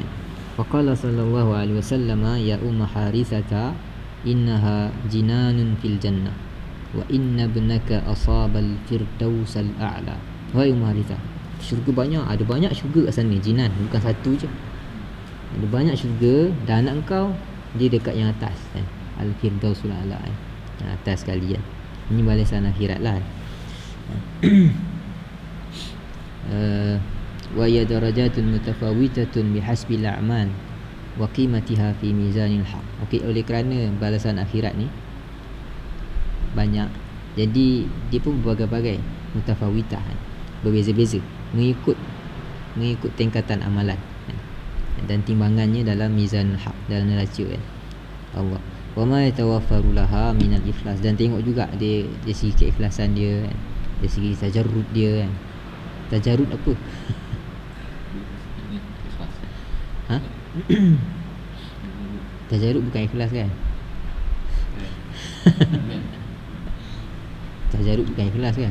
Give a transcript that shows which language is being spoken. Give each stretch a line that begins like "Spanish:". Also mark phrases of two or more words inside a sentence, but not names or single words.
Arabic: فقال صلى الله عليه وسلم يا أم حارثة إنها جنان في الجنة وإن ابنك أصاب الفردوس الأعلى.
Malay: Wahai Umma Harithah, syurga banyak, ada banyak syurga kat sana, jinan, bukan satu je. Ada banyak syurga, dan anak kau dia dekat yang atas,
Arabic: الفردوس الأعلى,
Malay: atas sekali. Ini balasan akhirat lah.
Arabic: وهي درجات متفاوتة بحسب الأعمال وقيمتها في ميزان الحق.
Malay: Okey, oleh kerana balasan akhirat ni banyak, jadi dia pun berbagai-bagai, mutafawitah, berbeza-beza mengikut tingkatan amalan dan timbangannya dalam
Arabic: ميزان الحق,
Malay: dalam neraca Allah.
Arabic: وما يتوفر لها من الإخلاص,
Malay: dan tengok juga dia segi keikhlasan dia, dia segi tajarrud dia. Tajarrud apa? Ha? Tajarrud bukan ikhlas kan? Tajarrud bukan ikhlas kan?